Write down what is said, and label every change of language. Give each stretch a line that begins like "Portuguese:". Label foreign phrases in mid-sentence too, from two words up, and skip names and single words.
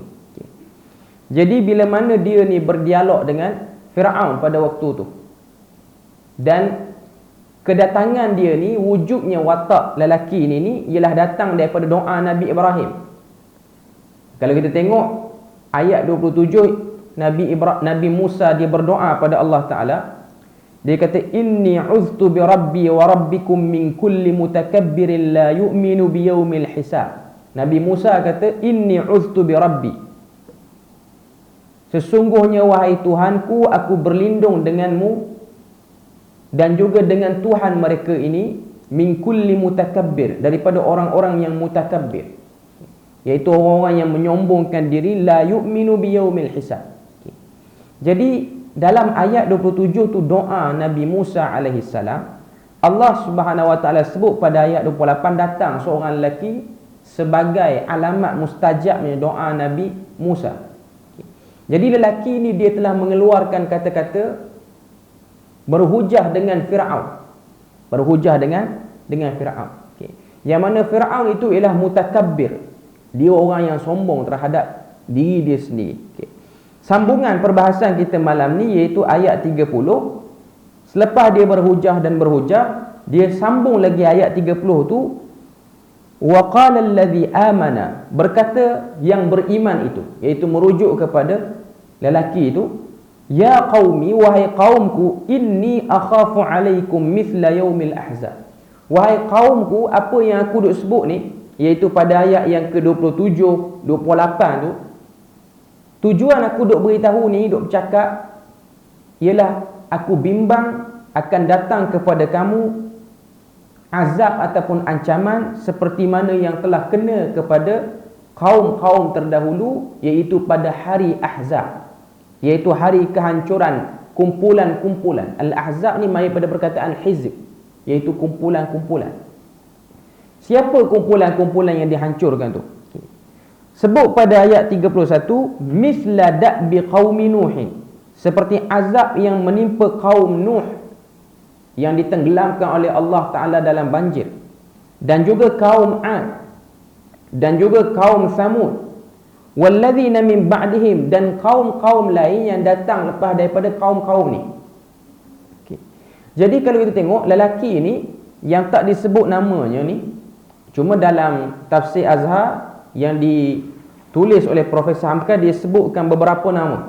Malay: Jadi bila mana dia ni berdialog dengan Fir'aun pada waktu tu, dan kedatangan dia ni, wujudnya watak lelaki ni ialah datang daripada doa Nabi Ibrahim. Kalau kita tengok ayat 27, Nabi Musa dia berdoa pada Allah Ta'ala. Dia kata,
Arabic: إني عذت بربي وربكم من كل متكبر لا يؤمن بيوم الحساب.
Malay: Nabi Musa kata,
Arabic: إني عذت بربي,
Malay: sesungguhnya wahai Tuhanku, aku berlindung denganmu dan juga dengan Tuhan mereka ini,
Arabic: من كل متكبر,
Malay: daripada orang-orang yang mutakabbir, iaitu orang-orang yang menyombongkan diri,
Arabic: لا يؤمن بيوم الحساب.
Malay: Jadi dalam ayat 27 tu doa Nabi Musa
Arabic: عليه السلام,
Malay: Allah
Arabic: سبحانه وتعالى
Malay: sebut pada ayat 28 datang seorang lelaki sebagai alamat mustajabnya doa Nabi Musa. Jadi lelaki ni dia telah mengeluarkan kata-kata berhujah dengan Fir'aun. Berhujah dengan Fir'aun. Yang mana Fir'aun itu ialah mutakabbir. Dia orang yang sombong terhadap diri dia sendiri. Sambungan perbahasan kita malam ni iaitu ayat 30. Selepas dia berhujah dan berhujah, dia sambung lagi ayat 30 tu,
Arabic: وقال الذي آمن,
Malay: berkata yang beriman itu, iaitu merujuk kepada lelaki itu,
Arabic: يا قومي,
Malay: wahai kaumku,
Arabic: إني أخاف عليكم مثل يوم الأحزاب.
Malay: Wahai kaumku, apa yang aku duk sebut ni, iaitu pada ayat yang ke-27, 28 tu, tujuan aku duk beritahu ni, duk bercakap, ialah aku bimbang akan datang kepada kamu azab ataupun ancaman seperti mana yang telah kena kepada kaum-kaum terdahulu, iaitu pada hari Ahzab, iaitu hari kehancuran, kumpulan-kumpulan. Al-Ahzab ni mari pada perkataan hizb, iaitu kumpulan-kumpulan. Siapa kumpulan-kumpulan yang dihancurkan tu? Sebut pada ayat 31,
Arabic: مثل دأب قوم نوح,
Malay: seperti azab yang menimpa kaum Nuh yang ditenggelamkan oleh Allah Ta'ala dalam banjir, dan juga kaum 'Ad, dan juga kaum Thamud,
Arabic: والذين من بعدهم,
Malay: dan kaum-kaum lain yang datang lepas daripada kaum-kaum ni. Jadi kalau kita tengok lelaki ni yang tak disebut namanya ni, cuma dalam tafsir Azhar yang ditulis oleh Profesor Hamka, dia sebutkan beberapa nama.